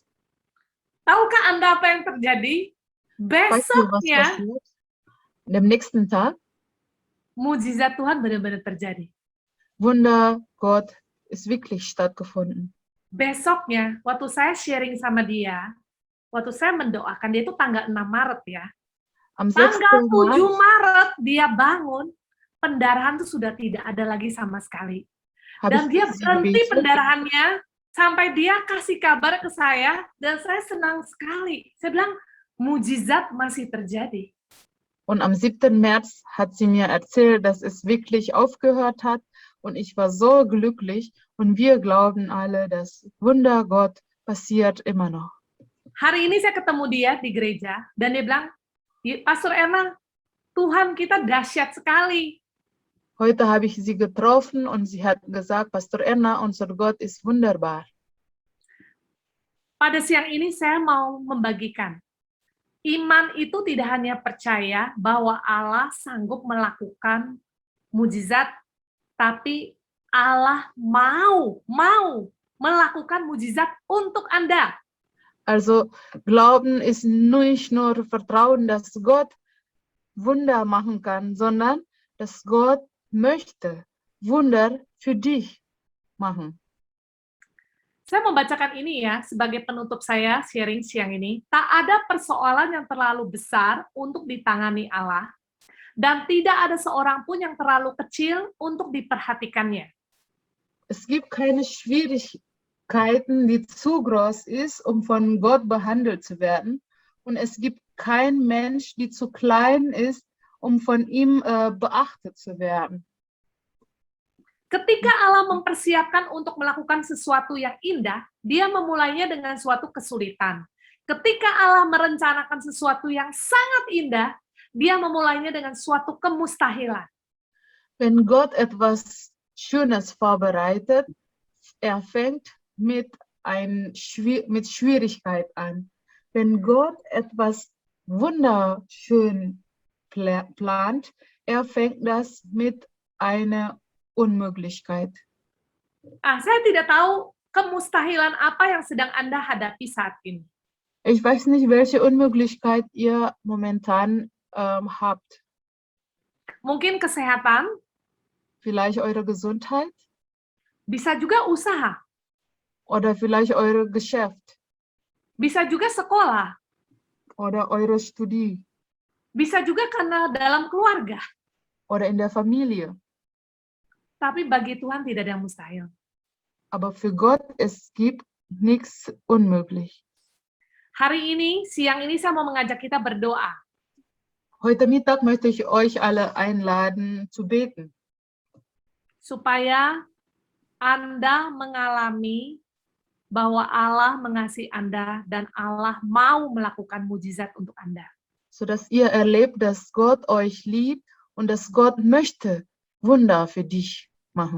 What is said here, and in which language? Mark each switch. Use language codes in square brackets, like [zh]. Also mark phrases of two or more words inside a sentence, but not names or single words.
[id] Tahukah Anda apa yang terjadi? [de] Weißt du, was [id] Besoknya, [de] passiert? Am nächsten Tag, [id] mujizat Tuhan benar-benar terjadi. [de] Wunder Gott ist wirklich stattgefunden. [id] Besoknya, waktu saya sharing sama dia, waktu saya mendoakan, dia itu tanggal 6 Maret ya. [de] Am 6. [id] Tanggal 7 [de] März [id] Maret dia bangun, pendarahan itu sudah tidak ada lagi sama sekali. [de] habe [id] Dan [de] ich [id] dia [de] für sie [id] berhenti [de] gebetet. [id] pendarahannya, sampai dia kasih kabar ke saya, dan saya senang sekali. Saya bilang, mujizat masih terjadi. [de] Und am 7. März hat sie mir erzählt, dass es wirklich aufgehört hat. Und ich war so glücklich. Und wir glauben alle, dass Wunder Gott passiert immer noch. [id] Hari ini saya ketemu dia di gereja, dan dia bilang, Pastor Erna, Tuhan kita dahsyat sekali. [de] Heute habe ich sie getroffen und sie hat gesagt, Pastor Erna, unser Gott ist wunderbar. [id] Pada siang ini saya mau membagikan. Iman itu tidak hanya percaya bahwa Allah sanggup melakukan mujizat, tapi Allah mau melakukan mujizat untuk Anda. [de] Also Glauben ist nicht nur Vertrauen, dass Gott Wunder machen kann, sondern dass Gott möchte Wunder für dich machen. [id] Saya membacakan ini ya, sebagai penutup saya sharing siang ini. Tak ada persoalan yang terlalu besar untuk ditangani Allah, dan tidak ada seorang pun yang terlalu kecil untuk diperhatikannya. [de] Es gibt keine Schwierigkeiten, die zu groß ist, um von Gott behandelt zu werden. Und es gibt kein Mensch, die zu klein ist, um von ihm beachtet zu werden. [id] Ketika Allah mempersiapkan untuk melakukan sesuatu yang indah, dia memulainya dengan suatu kesulitan. Ketika Allah merencanakan sesuatu yang sangat indah, dia memulainya dengan suatu kemustahilan. [de] Wenn Gott etwas Schönes vorbereitet, fängt mit Schwierigkeit an. Wenn Gott etwas wunderschön plant, fängt das mit einer Unmöglichkeit. [id] Saya tidak tahu kemustahilan apa yang sedang Anda hadapi saat ini. [de] Ich weiß nicht, welche Unmöglichkeit ihr momentan habt. [id] Mungkin kesehatan, [de] Vielleicht eure Gesundheit [id] bisa juga usaha, [de] oder vielleicht eure Geschäft [id] bisa juga sekolah, [de] oder eure Studie [id] bisa juga karena dalam keluarga. [de] oder in der Familie. [id] Tapi bagi Tuhan tidak ada yang mustahil. [de] Aber für Gott, es gibt nichts unmöglich. [id] Hari ini, siang ini saya mau mengajak kita berdoa. [de] Heute Mittag möchte ich euch alle einladen zu beten, [id] Supaya Anda mengalami bahwa Allah mengasihi Anda dan Allah mau melakukan mujizat untuk Anda. [de] sodass ihr erlebt, dass Gott euch liebt und dass Gott möchte Wunder für dich machen.